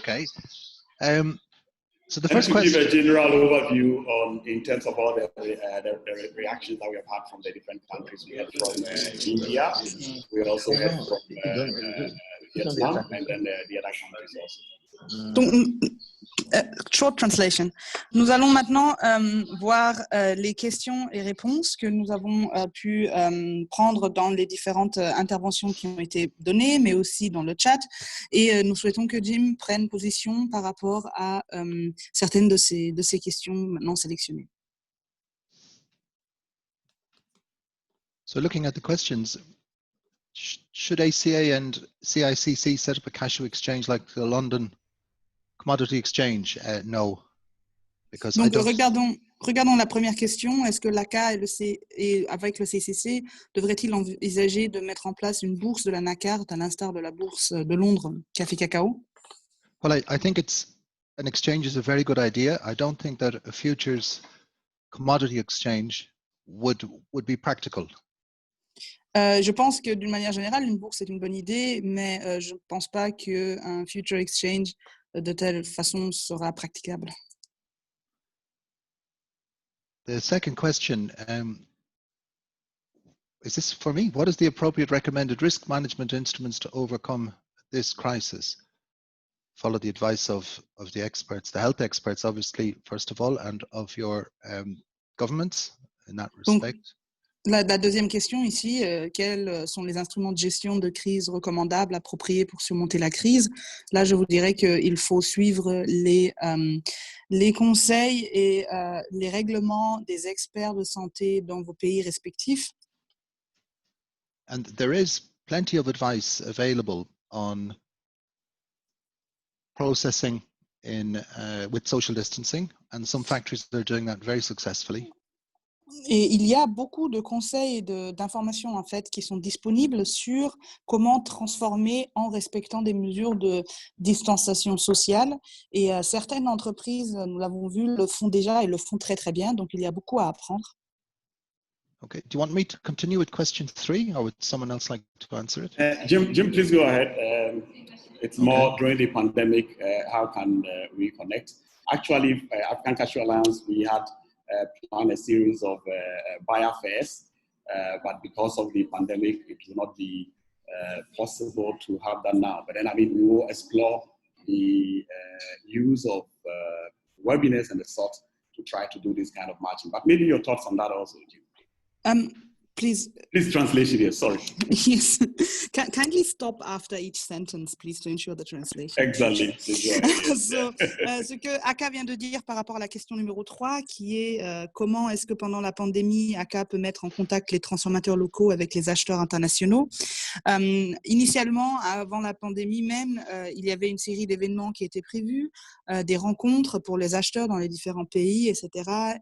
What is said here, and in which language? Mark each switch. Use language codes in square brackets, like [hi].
[en] Okay. So the And first to question. give a general overview in terms of all the reactions that we have had from the different countries. We had from India, we also had from Vietnam, and then the other countries also. [fr] Donc, [en] short translation. [fr] Nous allons maintenant voir les questions et réponses que nous avons pu prendre dans les différentes interventions qui ont été données, mais aussi dans le chat. Et nous souhaitons que Jim prenne position par rapport à certaines de ces questions maintenant sélectionnées. [en] So looking at the questions, should ACA and CICC set up a cashew exchange like the London Commodity Exchange? No. Because [fr] Donc, regardons la première question. Est-ce que l'ACA et avec le CCC devraient-ils envisager de mettre en place une bourse de la NACART à l'instar de la bourse de Londres Café Cacao? [en] Well, I think an exchange is a very good idea. I don't think that a futures commodity exchange would be practical. [fr] Je pense que d'une manière générale, une bourse est une bonne idée, mais je ne pense pas qu'un future exchange de telle façon sera praticable. [en] The second question, is this for me? What is the appropriate recommended risk management instruments to overcome this crisis? Follow the advice of the experts, the health experts, obviously, first of all, and of your governments in that respect. [fr] Donc, la deuxième question ici, quels sont les instruments de gestion de crise recommandables, appropriés pour surmonter la crise? Là, je vous dirais qu'il faut suivre les conseils et les règlements des experts de santé dans vos pays respectifs. [en] And there is plenty of advice available on processing with social distancing, and some factories are doing that very successfully. [fr] Et il y a beaucoup de conseils et d'informations en fait qui sont disponibles sur comment transformer en respectant des mesures de distanciation sociale. Et certaines entreprises, nous l'avons vu, le font déjà et le font très très bien. Donc il y a beaucoup à apprendre. [en] Okay. Do you want me to continue with question 3, or would someone else like to answer it? Jim, please go ahead. It's more during the pandemic. How can we connect? Actually, African Cashew Alliance, we had planned a series of buyer fairs, but because of the pandemic, it will not be possible to have that now. But then, I mean, we will explore the use of webinars and the sort to try to do this kind of matching. But maybe your thoughts on that also, Jim. Please. Please translation here, sorry. Yes. Kindly stop after each sentence, please, to ensure the translation. Exactly. [fr] Ce que Aka vient de dire par rapport à la question numéro 3, qui est comment est-ce que pendant la pandémie, Aka peut mettre en contact les transformateurs locaux avec les acheteurs internationaux. Initialement, avant la pandémie même, il y avait une série d'événements qui étaient prévus, des rencontres pour les acheteurs dans les différents pays, etc.